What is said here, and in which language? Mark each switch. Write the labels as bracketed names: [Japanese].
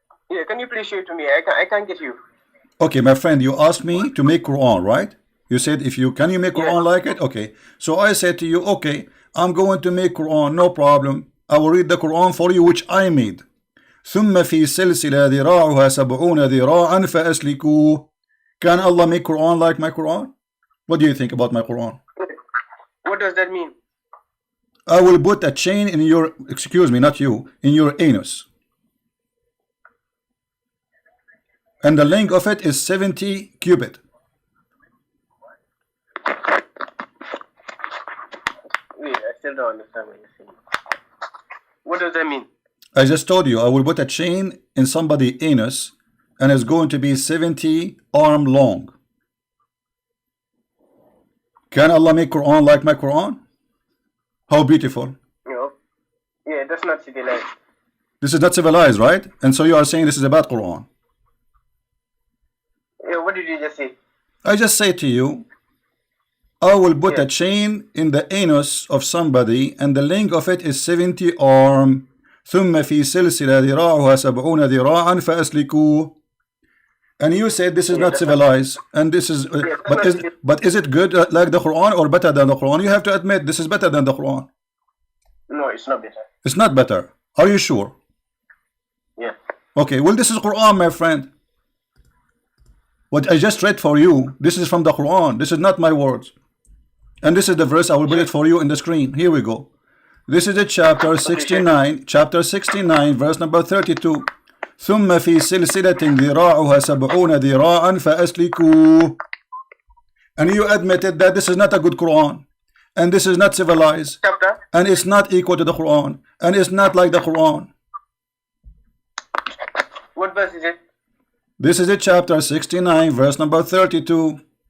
[English] Yeah, can you please show it to me? I can't get you. Okay, my friend, you asked me to make Quran, right? You said can you make Quran like it? Okay. So I said to you, okay, I'm going to make Quran, no problem. I will read the Quran for you, which I made. [Arabic] ثم في سلسلة ذراعها 70 ذراعا فأسلكوه. [English] Can Allah make Quran like my Quran? What do you think about my Quran? What does that mean? I will put a chain in your, excuse me, not you, in your anus. And the length of it is 70 cubit. Wait, I still don't understand what you're saying. What does that mean? I just told you, I will put a chain in somebody's anus and it's going to be 70 arm long. Can Allah make Quran like my Quran? How beautiful. No. Yeah, that's not civilized. This is not civilized, right? And so you are saying this is a bad Quran. Yeah, what did you just say? I just say to you, I will put a chain in the anus of somebody and the length of it is 70 arm. [Arabic] ثم في سلسلة ذراعها 70 ذراعا فأسلكوه. [English] And you said this is not civilized, and this is, but is it good like the Quran or better than the Quran? You have to admit this is better than the Quran. No, it's not better. It's not better. Are you sure? Yeah. Okay, well this is Quran, my friend. What I just read for you, this is from the Quran. This is not my words. And this is the verse, I will put it for you in the screen. Here we go. This is the chapter 69, verse number 32. [Arabic] ثم في سلسلة ذراعها 70 ذراعا فأسلكوه. [English] And you admitted that this is not a good Quran, and this is not civilized, Chapter? and it's not equal to the Quran, and it's not like the Quran. What verse is it? This is the chapter 69, verse number 32.